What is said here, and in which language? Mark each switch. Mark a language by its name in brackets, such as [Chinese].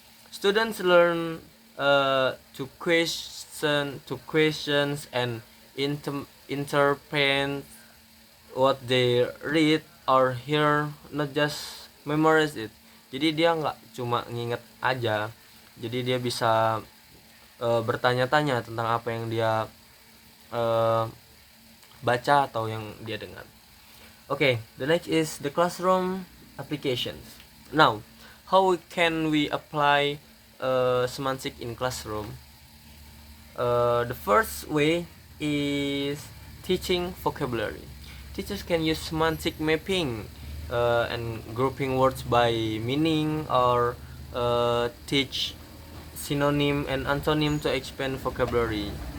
[English] Students learn to questions and interpret what they read or hear, not just memorize it. [Indonesian] Jadi dia nggak cuma nginget aja, jadi dia bisa bertanya-tanya tentang apa yang dia baca atau yang dia dengar. [English] Okay, the next is the classroom applications. Now, how can we apply semantic in classroom? The first way is teaching vocabulary. Teachers can use semantic mapping and grouping words by meaning, or teach synonym and antonym to expand vocabulary.